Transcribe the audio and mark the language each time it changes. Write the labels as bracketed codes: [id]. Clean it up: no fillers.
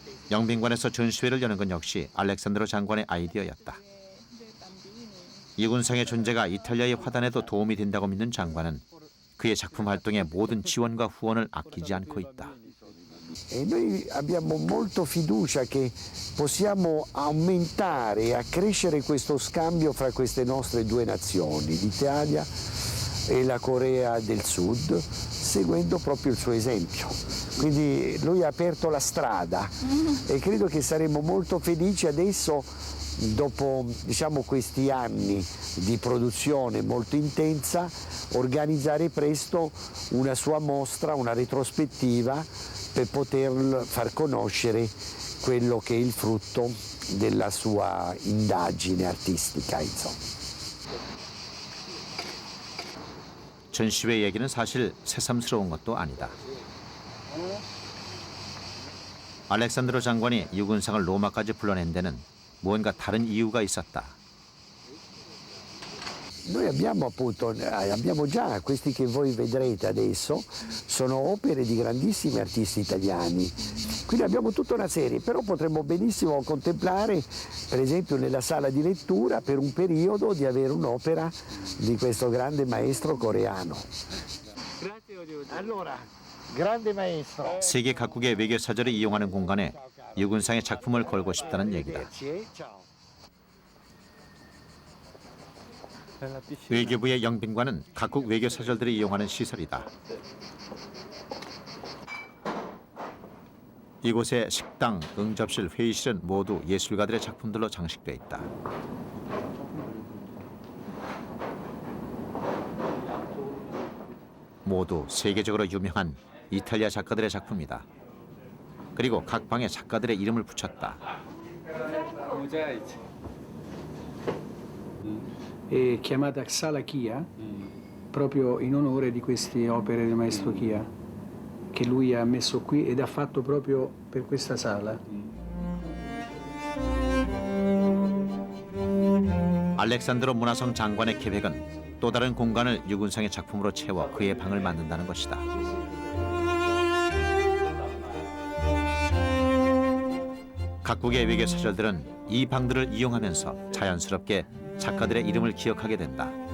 [ko] 영빈관에서 전시회를 여는 건 역시 알렉산드로 장관의 아이디어였다. 유근상의 존재가 이탈리아의 화단에도 도움이 된다고 믿는 장관은 그의 작품 활동에 모든 지원과 후원을 아끼지 않고 있다. [it] E noi abbiamo molto fiducia che possiamo aumentare e accrescere questo scambio fra queste nostre due nazioni, l'Italia e la Corea del Sud, seguendo proprio il suo esempio. Quindi lui ha aperto la strada e credo che saremo molto felici adesso, dopo questi anni di produzione molto intensa, organizzare presto una sua mostra, una retrospettiva per poter far conoscere quello che è il frutto della sua indagine artistica, insomma. [ko] 전시회 얘기는 사실 새삼스러운 것도 아니다. 알렉산드로 장관이 유근상을 로마까지 불러낸 데는 무언가 다른 이유가 있었다. [it] Noi abbiamo già, questi che voi vedrete adesso, sono opere di grandissimi artisti italiani. Quindi abbiamo tutta una serie, però potremmo benissimo contemplare, per esempio nella sala di lettura, per un periodo, di avere un'opera di questo grande maestro coreano. Allora, grande maestro. [ko] 세계 각국의 외교 사절을 이용하는 공간에 유근상의 작품을 걸고 싶다는 얘기다. 외교부의 영빈관은 각국 외교 사절들이 이용하는 시설이다. 이곳의 식당, 응접실, 회의실은 모두 예술가들의 작품들로 장식돼 있다. 모두 세계적으로 유명한 이탈리아 작가들의 작품이다. 그리고 각 방에 작가들의 이름을 붙였다. [it] È chiamata Sala Chia, proprio in onore di queste opere del maestro Chia, che lui ha messo qui ed ha fatto proprio per questa sala. [ko] 알렉산드로 문화성 장관의 계획은 또 다른 공간을 유근상의 작품으로 채워 그의 방을 만든다는 것이다. 각국의 외교 사절들은 이 방들을 이용하면서 자연스럽게 작가들의 이름을 기억하게 된다.